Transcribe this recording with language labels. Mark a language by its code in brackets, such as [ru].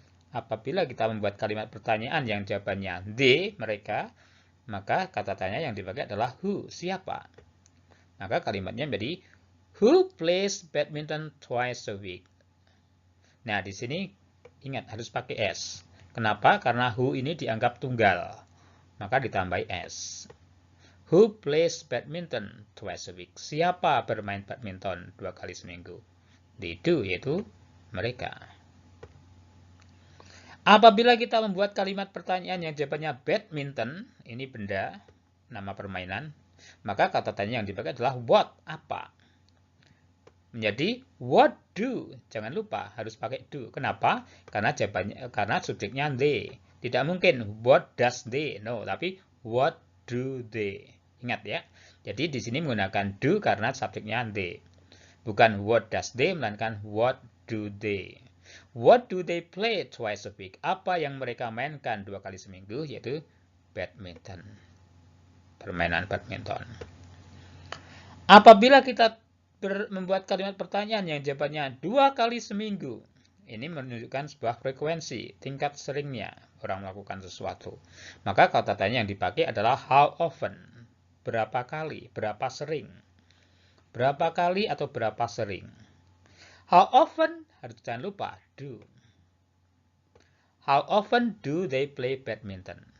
[id] Apabila kita membuat kalimat pertanyaan yang jawabannya they, mereka, maka kata tanya yang dipakai adalah who, siapa. Maka kalimatnya menjadi [en] who plays badminton twice a week. [id] Nah, di sini ingat harus pakai s. Kenapa? Karena who ini dianggap tunggal. Maka ditambahi s. [en] Who plays badminton twice a week? [id] Siapa bermain badminton 2 kali seminggu? [en] They do, [id] yaitu mereka. Apabila kita membuat kalimat pertanyaan yang jawabannya badminton, ini benda, nama permainan, maka kata tanya yang dipakai adalah what, apa. Menjadi [en] what do, [id] jangan lupa harus pakai do. Kenapa? Karena subjeknya they. Tidak mungkin [en] what does they, [id] no, tapi [en] what do they. [id] Ingat ya. Jadi di sini menggunakan do karena subjeknya they. Bukan [en] what does they, [id] melainkan [en] what do they. What do they play twice a week? [id] Apa yang mereka mainkan 2 kali seminggu, yaitu badminton. Permainan badminton. Apabila kita membuat kalimat pertanyaan yang jawabannya 2 kali seminggu, ini menunjukkan sebuah frekuensi, tingkat seringnya orang melakukan sesuatu. Maka kata tanya yang dipakai adalah [en] how often, [id] berapa kali, berapa sering. Berapa kali atau berapa sering. [en] How often, [id] harus jangan lupa, do. [en] How often do they play badminton?